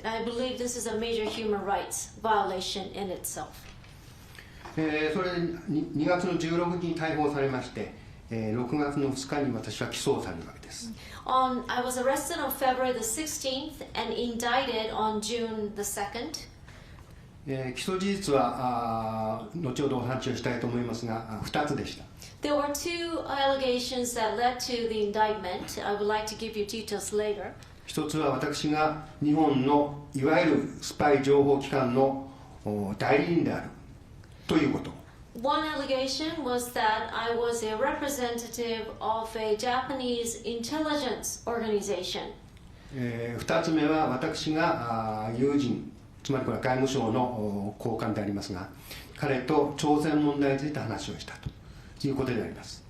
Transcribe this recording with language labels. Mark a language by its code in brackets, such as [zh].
[en] And I believe this is a major human rights violation in itself. [ja] それで2月の16日に逮捕されまして、 6月の2日に私は起訴されるわけです。 [en] I was arrested on February the 16th and indicted on June the 2nd. [ja] 起訴事実は後ほどお話をしたいと思いますが、2つでした。 [en] There were two allegations that led to the indictment. I would like to give you details later. [ja] 一つは私が日本のいわゆるスパイ情報機関の代理人であるということ。 [en] One allegation was that I was a representative of a Japanese intelligence organization. [ja] 2つ目は私が友人、つまりこれは外務省の高官でありますが、彼と朝鮮問題について話をしたということであります。